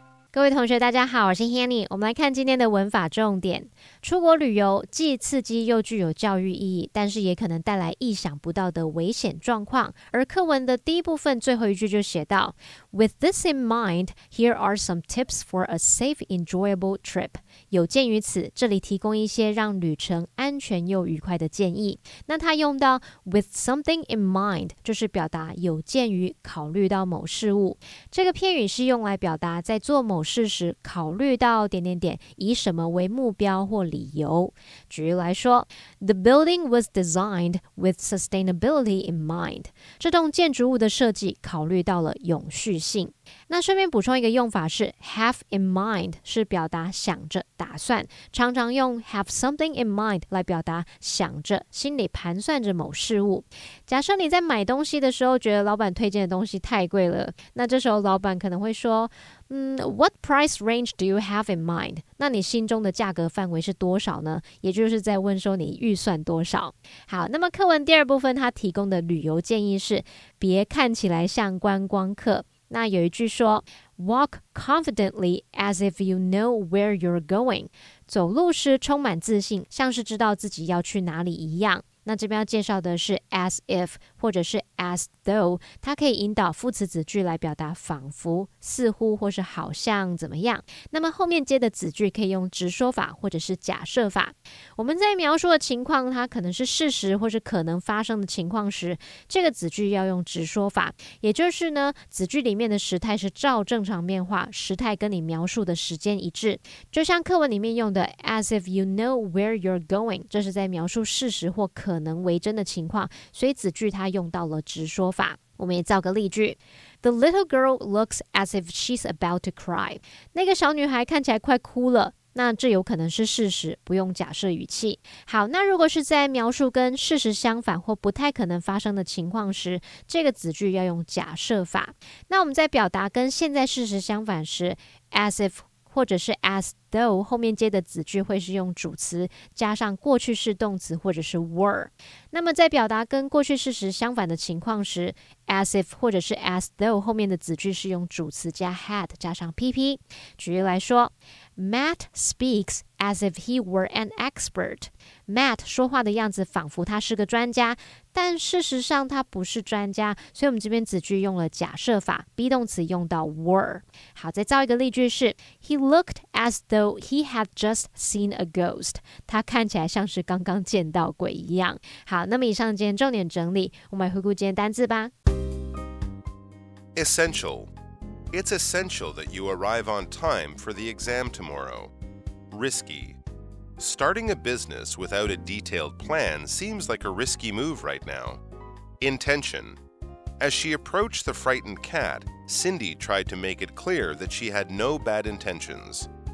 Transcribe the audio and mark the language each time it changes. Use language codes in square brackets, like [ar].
[zh] 各位同学大家好，我是 Hanny。我们来看今天的文法重点。出国旅游既刺激又具有教育意义，但是也可能带来意想不到的危险状况。而课文的第一部分最后一句就写到 [en] With this in mind, here are some tips for a safe, enjoyable trip. [zh] 有鉴于此，这里提供一些让旅程安全又愉快的建议。那它用到 [en] with something in mind [zh] 就是表达有鉴于考虑到某事物。这个片语是用来表达在做某事时考虑到点点点，以什么为目标或理由。举例来说 [en] The building was designed with sustainability in mind. [zh] 这栋建筑物的设计考虑到了永续性。那顺便补充一个用法是 have in mind 是表达想着打算，常常用 [en] have something in mind [zh] 来表达想着心里盘算着某事物。假设你在买东西的时候觉得老板推荐的东西太贵了，那这时候老板可能会说 [en] What price range do you have in mind? [zh] 那你心中的价格范围是多少呢？也就是在问说你预算多少。好，那么课文第二部分它提供的旅游建议是别看起来像观光客。那有一句说 [en] Walk confidently as if you know where you're going. [zh] 走路时充满自信，像是知道自己要去哪里一样。那这边要介绍的是 as if 或者是 as though， 它可以引导副词子句来表达仿佛、似乎或是好像怎么样。那么后面接的子句可以用直说法或者是假设法。我们在描述的情况它可能是事实或是可能发生的情况时，这个子句要用直说法，也就是呢子句里面的时态是照正常变化，时态跟你描述的时间一致。就像课文里面用的 [en] as if you know where you're going， [zh] 这是在描述事实或可能为真的情况，所以子句它用到了直说法。我们也造个例句 [en] The little girl looks as if she's about to cry. [zh] 那个小女孩看起来快哭了。那这有可能是事实，不用假设语气。好，那如果是在描述跟事实相反或不太可能发生的情况时，这个子句要用假设法。那我们在表达跟现在事实相反时 as if 或者是 as though 后面接的子句会是用主词加上过去式动词或者是 were。那么在表达跟过去事实相反的情况时 as if 或者是 as though 后面的子句是用主词加 had 加上 pp。举例来说 [en] Matt speaks as if he were an expert. [zh] Matt 说话的样子仿佛他是个专家，但事实上他不是专家，所以我们这边子句用了假设法， be 动词用到 were。好，再造一个例句是 [en] He looked as though he had just seen a ghost. [zh] 他看起来像是刚刚见到鬼一样。好，那么以上今天重点整理，我们来回顾今天单字吧。 [en] Essential. It's essential that you arrive on time for the exam tomorrow. Risky. Starting a business without a detailed plan seems like a risky move right now. Intention. As she approached the frightened cat, Cindy tried to make it clear that she had no bad intentions.